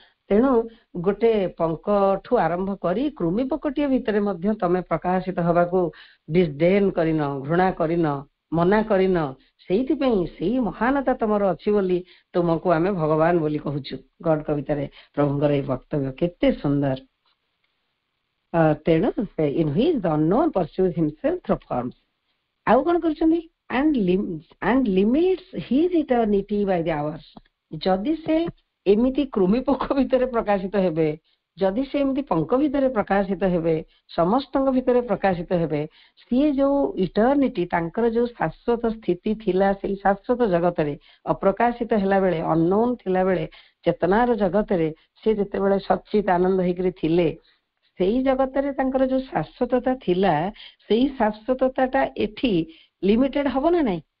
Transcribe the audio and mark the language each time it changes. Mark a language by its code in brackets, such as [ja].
[or] ତେଣୁ ଗୋଟେ ପଙ୍କଠୁ ଆରମ୍ଭ କରି କୃମି ପୋକଟିଏ ଭିତରେ ମଧ୍ୟ ତମେ ପ୍ରକାଶିତ ହବାକୁ ଡିସଡେନ୍ କରିନ, ଘୃଣା କରିନ, ମନା କରିନ। ସେଇଥିପାଇଁ ସେଇ ମହାନତା ତମର ଅଛି ବୋଲି ତୁମକୁ ଆମେ ଭଗବାନ ବୋଲି କହୁଛୁ। ଗଡ କବିତାରେ ପ୍ରଭୁଙ୍କର ଏଇ ବକ୍ତବ୍ୟ କେତେ ସୁନ୍ଦର। ତେଣୁ [en] in which the unknown pursues himself through forms. [or] ଆଉ କଣ କରୁଛନ୍ତି? [en] and limits his eternity by the hours. [or] ଯଦି ସେ ଏମିତି କୃମି ପୋକ ଭିତରେ ପ୍ରକାଶିତ ହେବେ, ଯଦି ସେ ଏମିତି ପଙ୍କ ଭିତରେ ପ୍ରକାଶିତ ହେବେ, ସମସ୍ତଙ୍କ ଭିତରେ ପ୍ରକାଶିତ ହେବେ, ସିଏ ଯୋଉ ଇଟର୍ନିଟି, ତାଙ୍କର ଯୋଉ ଶାଶ୍ୱତ ସ୍ଥିତି ଥିଲା ସେଇ ଶାଶ୍ୱତ ଜଗତରେ ଅପ୍ରକାଶିତ ହେଲା ବେଳେ, ଅନନୋନ ଥିଲା ବେଳେ, ଚେତନାର ଜଗତରେ ସେ ଯେତେବେଳେ ସଚିତ ଆନନ୍ଦ ହେଇକରି ଥିଲେ, ସେଇ ଜଗତରେ ତାଙ୍କର ଯୋଉ ଶାଶ୍ୱତତା ଥିଲା, ସେଇ ଶାଶ୍ୱତତାଟା ଏଠି ଲିମିଟେଡ ହବ ନା ନାଇଁ?